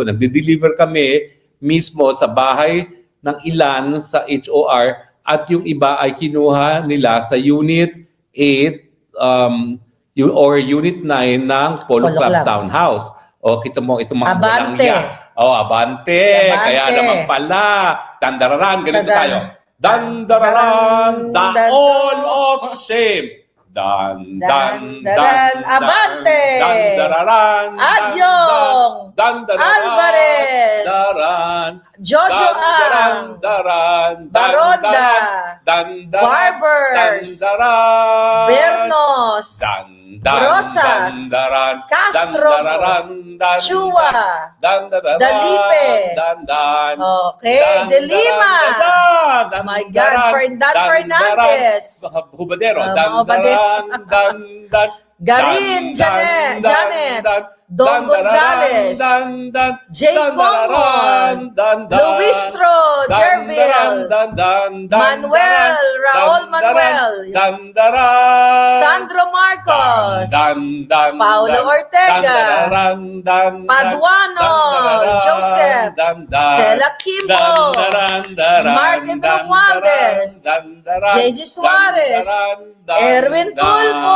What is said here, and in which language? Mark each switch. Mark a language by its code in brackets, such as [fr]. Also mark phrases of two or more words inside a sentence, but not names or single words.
[tl] Nagde-deliver kami mismo sa bahay ng ilan sa HOR at yung iba ay kinuha nila sa Unit 8 or Unit 9 ng Polo Club Townhouse. Kita mo itong mga Abante. Abante. Kaya naman pala. Dandararan. Ganito tayo. Dan-dararan, [en] all of shame. Dan-dan-dan, [tl] Abante! Dan-dararan, Adyong! Alvarez! Dan-daran, Jojo Ang! Dan-daran, Baronda! Dan-daran, Barbers! Dan-daran, Bernos! Rosas! Dan-daran, Castro! Dan-daran, Chua! Dan-daran, Dalipe! Dan-dan, Okay, De Lima! Dan-daran, [en] My God, Dan Fernandez! [tl] Hubadero, Mga Dan-daran, Dan-dan, Garin, Janet, Don Gonzales, Jay Common, Luistro, Jerville, Manuel, Raul Manuel, Sandro Marcos, Paulo Ortega, Paduano, Joseph, Stella Kimbo, Martin Romualdez, JG Suarez, Erwin Tulfo.